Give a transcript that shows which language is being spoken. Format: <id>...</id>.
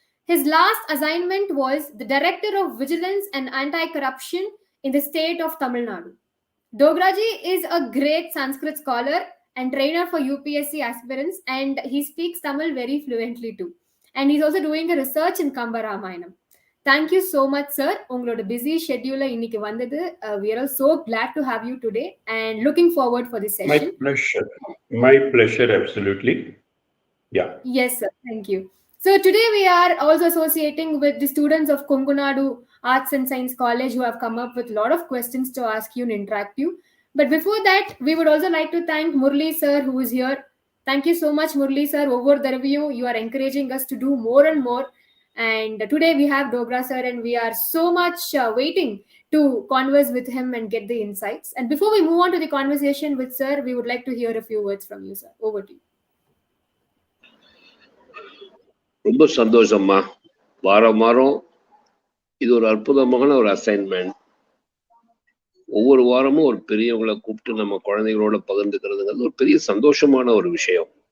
<en>His last assignment was the Director of Vigilance and Anti-Corruption in the state of Tamil Nadu. Dograji is a great Sanskrit scholar and trainer for UPSC aspirants, and he speaks Tamil very fluently too. And he's also doing a research in Kamba Ramayanam. Thank you so much, sir.</en> <ta>உங்களோட</ta> <en>busy schedule</en> <ta>இன்னைக்கு வந்தது.</ta> <en>We are all so glad to have you today and looking forward for this session. My pleasure. My pleasure, absolutely. Yeah. Yes, sir. Thank you. So today we are also associating with the students of Kongunadu Arts and Science College who have come up with a lot of questions to ask you and interact you. But before that, we would also like to thank Murli sir who is here. Thank you so much, Murli sir. Over the review, you are encouraging us to do more and more. And today we have Dogra sir and we are so much waiting to converse with him and get the insights. And before we move on to the conversation with sir, we would like to hear a few words from you, sir. Over to you.</en> <ta>ரொம்ப சந்தோஷம்மா. வாரம் வாரம் இது ஒரு அற்புதமான ஒரு assignment. ஒவ்வொரு வாரமும் ஒரு பெரியவங்களை கூப்பிட்டு நம்ம குழந்தைகளோட பகிர்ந்துக்கிறதுங்கிறது ஒரு பெரிய சந்தோஷமான ஒரு விஷயம்.</ta>